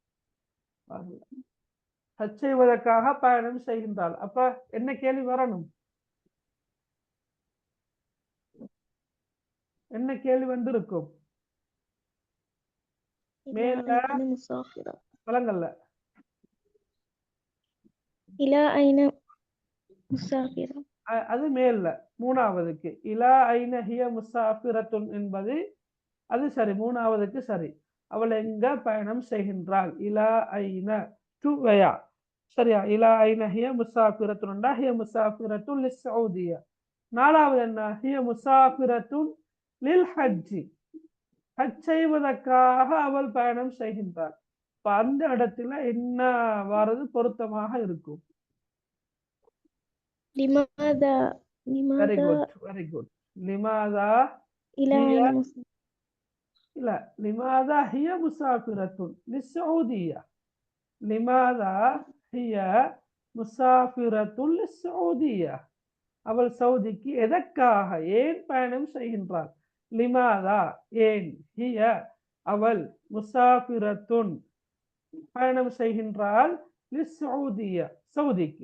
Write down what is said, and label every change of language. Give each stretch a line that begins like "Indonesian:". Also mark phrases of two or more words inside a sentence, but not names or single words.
Tamil: ஹஜ் செய்வதற்காக பயணம் செய்கின்றாள். அப்ப என்ன கேள்வி வரணும்? என்ன கேள்வி வந்திருக்கும்? மேல வழங்கல்ல
Arabic: إلى أين مسافرة
Tamil: அது மேல்ல மூணாவதுக்கு
Arabic: إلى أين هي مسافرة
Tamil: என்பது அது சரி, மூணாவதுக்கு சரி. அவள் எங்க பயணம் செய்கின்றாள்?
Arabic: إلى أين
Tamil: டு வயா, சரியா?
Arabic: إلى أين هي مسافرة هي مسافرة للسعودية.
Tamil: நாலாவது என்ன?
Arabic: هي مسافرة للحج,
Tamil: ஹஜ் செய்வதற்காக அவள் பயணம் செய்கின்றாள். இப்ப அந்த இடத்துல என்ன வாரது பொருத்தமாக இருக்கும்?
Arabic: لماذا
English: வெரி
Arabic: لماذا
English: good, very good. லிமாதா
Arabic: إلى هي أين مسافرة இல்ல, لماذا هي مسافرة للسعودية. لماذا هي مسافرة للسعودية.
Tamil: அவள் சவுதிக்கு எதற்காக, ஏன் பயணம் செய்கின்றாள்? லிமாதா ஏன், ஹிய அவள், முசாஃபிரத்துன் பயணம் செய்கின்றாள், லிஸ்ஸஊதியா சவுதிக்கு.